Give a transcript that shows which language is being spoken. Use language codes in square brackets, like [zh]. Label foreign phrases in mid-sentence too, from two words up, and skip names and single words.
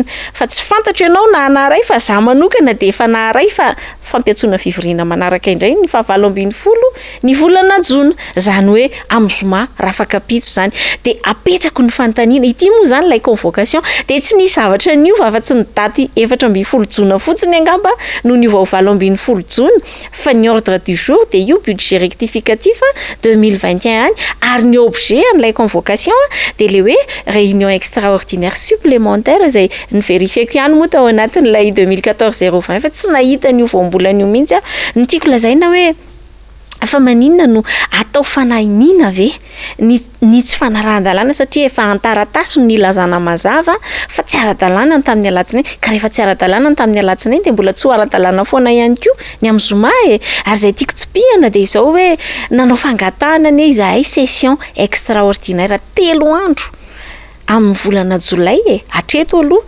[mg] fa tsy fantatro ianao na anaray fa za manokana de efa naharay fa fampiantsoana fivoriana manaraka indray ny 17 ny volana jona zany hoe amin'ny zoma rafakapitso zany de apetrako ny fanontaniana ity moa zany lay convocation de tsy nisy zavatra niova afa-tsy ny daty 17 jona fotsiny angamba no niova 17 jona fa ny [fr] ordre du jour [mg] de io [fr] budget rectificatif [mg] 2021 ary ny objet an'ilay convocation de le hoe [fr] réunion extraordinaire supplémentaire [mg] izay ny verifieko ihany moa tao anatin'ilay 2014/020 fa tsy nahita ny voambolana io mihitsy ny tiako lazaina hoe fa maninona no atao fanahinina ve ny tsy fanarahan-dalàna satria efa antaratasy ny lazana mazava fa tsy ara-dalàna tamin'ny alatsinainy ka rehefa tsy ara-dalàna tamin'ny alatsinainy de mbola tsy ho ara-dalàna foana ihany koa ny amin'ny zoma ary zay tiako tsipihana de izao hoe nanao fangatahana ny izahay [fr] session extraordinaire [mg] 3 andro amin'ny volana jolay hatreto aloha